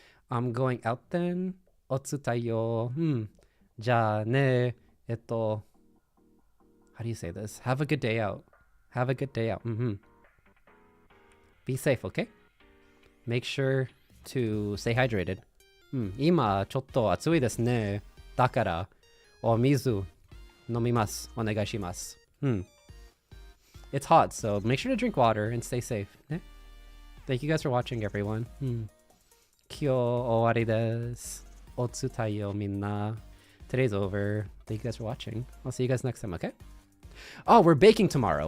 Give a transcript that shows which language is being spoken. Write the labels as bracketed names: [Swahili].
[English] I'm going out then. Otsu Taiyou. [Japanese] Ja ne. [English] How do you say this? Have a good day out. Have a good day out. Be safe, okay? Make sure to stay hydrated. [Japanese] 今ちょっと暑いですね。だからお水飲みます。お願いします。 [English] It's hot, so make sure to drink water and stay safe. ね? Thank you guys for watching, everyone. [Japanese] 今日終わりです。おつたよみんな。 [English] Today's over. Thank you guys for watching. I'll see you guys next time, okay? Oh, we're baking tomorrow.